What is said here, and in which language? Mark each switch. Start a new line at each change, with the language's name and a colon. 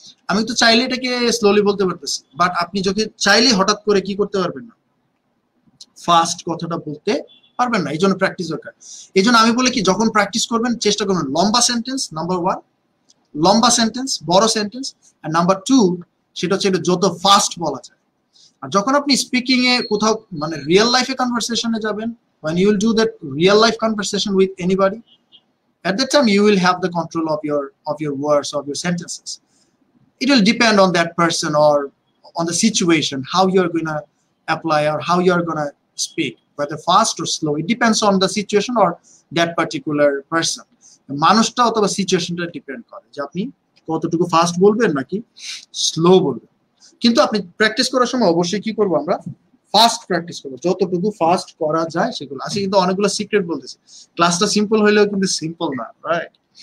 Bangla: আমি তো চাইলে এটাকে স্লোলি বলতে পারতেছি, বাট আপনি যখন চাইলে হঠাৎ করে কি করতে পারবেন না, ফাস্ট কথাটা বলতে পারবেন না। এই জন্য প্র্যাকটিস দরকার। এই জন্য আমি বলি কি, যখন প্র্যাকটিস করবেন চেষ্টা করবেন লম্বা সেন্টেন্স, নাম্বার 1 লম্বা সেন্টেন্স, বড় সেন্টেন্স, আর নাম্বার 2 সেটা হচ্ছে যত ফাস্ট বলা যায়। আর যখন আপনি স্পিকিং এ কোথাও মানে রিয়েল লাইফে কনভারসেশনে যাবেন,
English: when you will do that real life conversation with anybody, at that time you will have the control of your words, of your sentences. It will depend on that person or on the situation, how you are going to apply or how you are going to speak, whether fast or slow. It depends on the situation or that particular person.
Bangla: মানুষটা অথবা সিচুয়েশনটা depend করে যে আপনি কতটুকু fast বলবেন নাকি slow বলবেন। কিন্তু আপনি প্র্যাকটিস করার সময় অবশ্যই কি করবো, আমরা ফাস্ট প্র্যাকটিস করবো, যতটুকু ফাস্ট করা যায় সেগুলো। আজকে কিন্তু অনেকগুলো সিক্রেট বলতেছে, ক্লাসটা সিম্পল হইলেও কিন্তু সিম্পল না, রাইট?